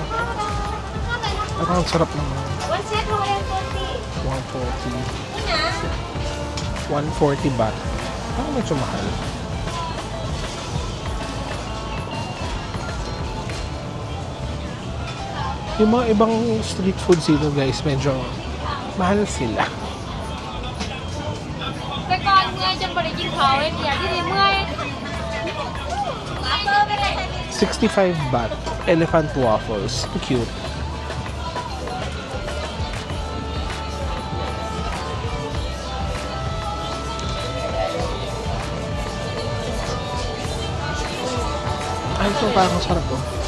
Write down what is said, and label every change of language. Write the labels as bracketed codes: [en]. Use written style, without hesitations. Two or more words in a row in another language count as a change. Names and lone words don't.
[tl] Parang ang sarap naman. 140 baht. Parang medyo mahal. Yung mga ibang [en] street foods [tl] dito guys, medyo mahal sila. [tts] แต่ก่อนเมื่อยจนบ่ได้กินข้าวเลยอยากที่นี่เมื่อย [tl] 65 baht. [en] Elephant waffles. Cute. [tl] Ito parang sarap to.